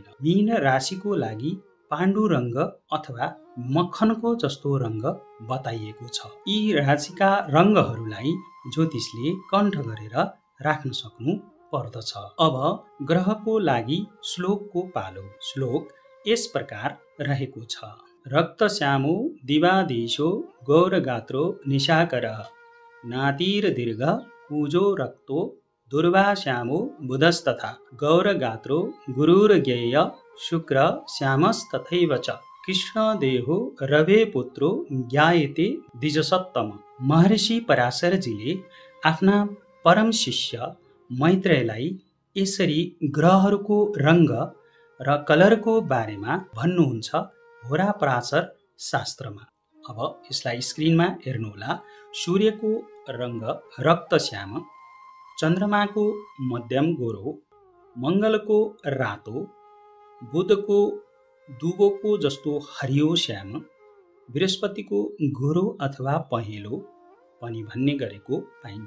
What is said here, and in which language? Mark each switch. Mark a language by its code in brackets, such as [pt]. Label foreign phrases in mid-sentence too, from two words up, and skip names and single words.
[ne] मीन राशिको लागि पाण्डु रङ्ग अथवा मक्खनको जस्तो रङ्ग बताइएको छ। यी राशिका रङ्गहरूलाई ज्योतिषले कण्ठ गरेर राख्न सक्नु पर्दछ। अब ग्रहको लागि श्लोकको पालो। श्लोक यस प्रकार रहेको छ। [sa] रक्तश्यामो दिवादेशो गौरगात्रो निशाकर नातिर्दीर्घ कुजो रक्तो दुर्वाश्यामो बुधस्तथा गौरगात्रो गुरुर्ज्ञेय शुक्र श्यामस्तथैव च कृष्णदेहो रवे पुत्रो ज्ञायते द्विजसत्तम। [ne] महर्षि पराशरजीले आफ्ना परम शिष्य मैत्रेयलाई यसरी ग्रहहरूको रङ्ग र कलरको बारेमा भन्नुहुन्छ होरापराशर शास्त्रमा। अब यसलाई स्क्रिनमा हेर्नुहोला। सूर्यको रङ्ग रक्तश्याम, चन्द्रमाको मध्यम गोरो, मङ्गलको रातो, बुधको दुबोको जस्तो हरियो श्याम, बृहस्पतिको गोरो अथवा पहेँलो पनि भन्ने गरेको पाइन्छ।